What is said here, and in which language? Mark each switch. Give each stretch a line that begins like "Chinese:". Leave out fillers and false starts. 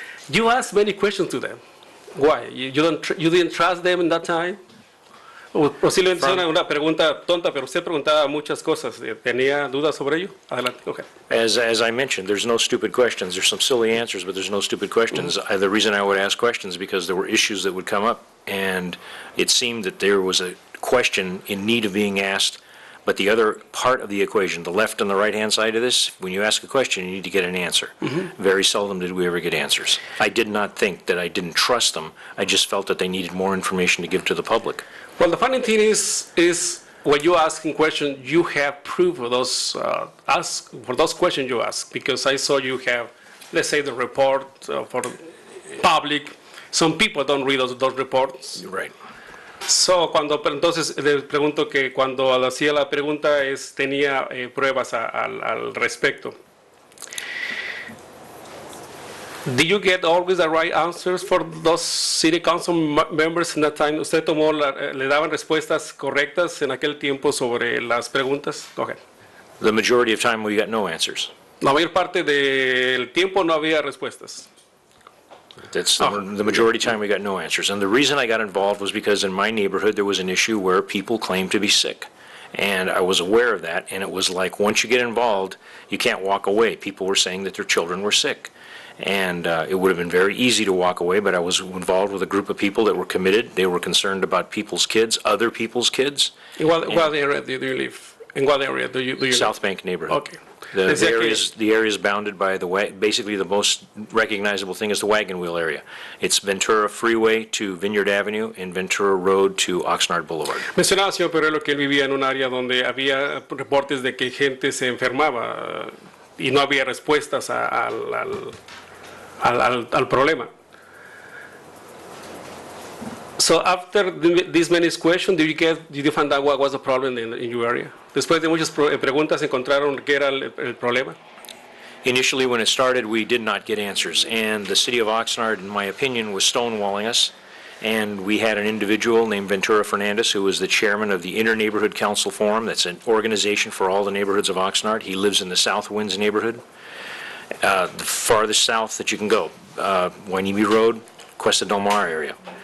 English: You asked many questions to them. Why? You didn't trust them in that time?
Spanish: Posiblemente sea una pregunta tonta, pero usted preguntaba muchas cosas. ¿Tenía dudas sobre ello? Adelante. Okay.
English: As I mentioned, there's no stupid questions. There's some silly answers, but there's no stupid questions. The reason I would ask questions is because there were issues that would come up, and it seemed that there was a question in need of being asked. But the other part of the equation, the left and the right-hand side of this, when you ask a question, you need to get an answer. Very seldom did we ever get answers. I did not think that I didn't trust them. I just felt that they needed more information to give to the public. Well, the funny thing is when you asking questions, you have proof of those for those questions you ask, because I saw you have, let's say, the report for the public. Some people don't read those reports. Right.
Spanish: Pero entonces le pregunto que cuando hacía la pregunta tenía pruebas al respecto.
English: Did you get always the right answers for those city council members in that time?
Spanish: ¿Usted le daban respuestas correctas en aquel tiempo sobre las preguntas?
English: Go ahead. The majority of time, we got no answers.
Spanish: La mayor parte del tiempo no había respuestas.
English: That's the majority of time we got no answers. And the reason I got involved was because in my neighborhood there was an issue where people claimed to be sick. And I was aware of that, and it was like once you get involved, you can't walk away. People were saying that their children were sick. And it would have been very easy to walk away, but I was involved with a group of people that were committed. They were concerned about people's kids, other people's kids. In what area do you live? In what area do you live? South Bank neighborhood. Okay. The area is bounded by basically the most recognizable thing is the wagon wheel area. It's Ventura Freeway to Vineyard Avenue and Ventura Road to Oxnard Boulevard.
Spanish: Mencionaba, señor Perello, que él vivía en un área donde había reportes de que gente se enfermaba y no había respuestas al problema.
English: So after these many questions, did you find out what was the problem in your area?
Spanish: Después de muchas preguntas, ¿encontraron qué era el problema?
English: Initially, when it started, we did not get answers, and the city of Oxnard, in my opinion, was stonewalling us. And we had an individual named Ventura Fernandez, who was the chairman of the Inter-Neighborhood Council Forum. That's an organization for all the neighborhoods of Oxnard. He lives in the South Winds neighborhood, the farthest south that you can go, Wainimi Road, Cuesta Del Mar area.